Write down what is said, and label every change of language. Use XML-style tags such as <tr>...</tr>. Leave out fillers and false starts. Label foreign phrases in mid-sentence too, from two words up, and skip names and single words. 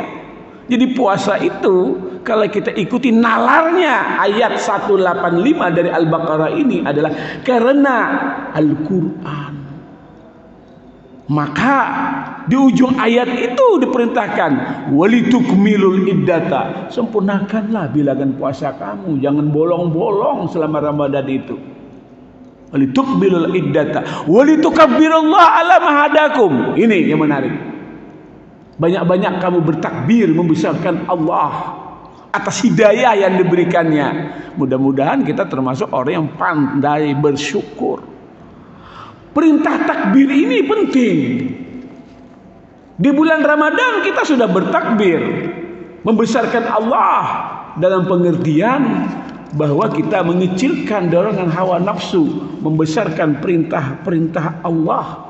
<id>Jadi puasa itu kalau kita ikuti nalarnya ayat 185 dari Al-Baqarah ini adalah karena Al-Quran. Maka di ujung ayat itu diperintahkan</id> <ar>ولتكملوا العدة,</ar> <id>sempurnakanlah bilangan puasa kamu, jangan bolong-bolong selama Ramadan itu.</id> <ar>ولتكملوا العدة ولتكبروا الله على ما هداكم.</ar> <id>Ini yang menarik. Banyak-banyak kamu bertakbir membesarkan Allah atas hidayah yang diberikannya. Mudah-mudahan kita termasuk orang yang pandai bersyukur. Perintah takbir ini penting. Di bulan Ramadan kita sudah bertakbir membesarkan Allah dalam pengertian bahwa kita mengecilkan dorongan hawa nafsu, membesarkan perintah-perintah Allah.</id>